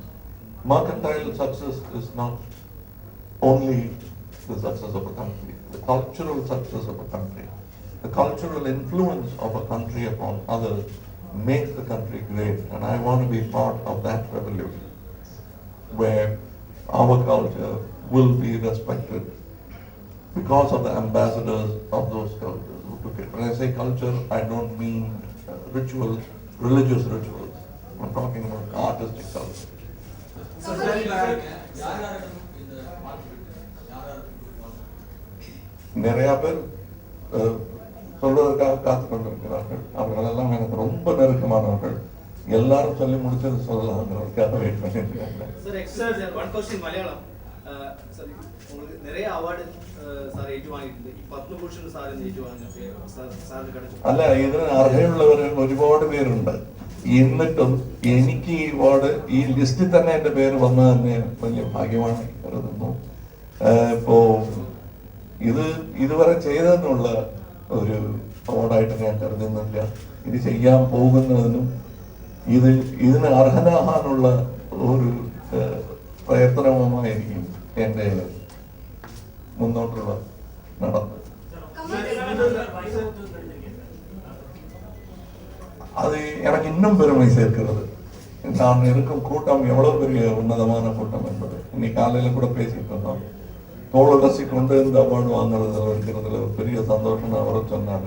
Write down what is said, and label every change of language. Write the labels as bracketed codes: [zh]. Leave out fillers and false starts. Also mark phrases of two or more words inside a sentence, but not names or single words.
[en] Mercantile success is not only the success of a country, the cultural success of a country, the cultural influence of a country upon others makes the country great, and I want to be part of that revolution where our culture, will be respected because of the ambassadors of those cultures who took it. When I say culture, I don't mean rituals, religious rituals. I'm talking about artistic culture. [ta] நிறைய பேர் சொல்வதற்காக காத்து கொண்டிருக்கிறார்கள். அவர்களெல்லாம் எனக்கு ரொம்ப நெருக்கமானவர்கள். எல்லாரும் சொல்லி முடிச்சது சொல்லலாம்ங்கிறதுக்காக வெயிட் பண்ணியிருக்காங்க. [en] one question മലയാളം. [ta] உங்களுக்கு நிறைய அவார்டு சார் ഏറ്റുവാങ്ങിയിട്ടുണ്ട്. [ml] ഈ പത്മഭൂഷൺ സാറിന് ഏറ്റുവാങ്ങിയ സാറിന് കടച്ചു. അല്ല, ഇതിന് അർഹതയുള്ളവർ ഒരുപാട് പേരുണ്ട്. എന്നിട്ടും എനിക്ക് ഈ അവാർഡ് ഈ ലിസ്റ്റിൽ തന്നെ എന്റെ പേര് വന്നത് തന്നെ വലിയ ഭാഗ്യമാണ് കരുതുന്നു. ഇപ്പോ ഇത് ഇതുവരെ ചെയ്തതിനുള്ള ഒരു അവാർഡായിട്ട് ഞാൻ കരുതുന്നില്ല. ഇത് ചെയ്യാൻ പോകുന്നതിനും ഇതിന് അർഹനാകാനുള്ള ഒരു പ്രയത്നവുമായിരിക്കും എന്റെ മുന്നോട്ടുള്ള നടപ്പ്. [ta] அது எனக்கு இன்னும் பெருமை சேர்க்கிறது. நான் இருக்கும் கூட்டம் எவ்வளவு பெரிய உன்னதமான கூட்டம் என்பது. இன்னைக்கு காலையில கூட பேசிட்டு இருந்தோம். தோழரசி கொண்டு இந்த அவார்டு வாங்குறதுல இருக்கிறதுல ஒரு பெரிய சந்தோஷம் அவரும் சொன்னாரு.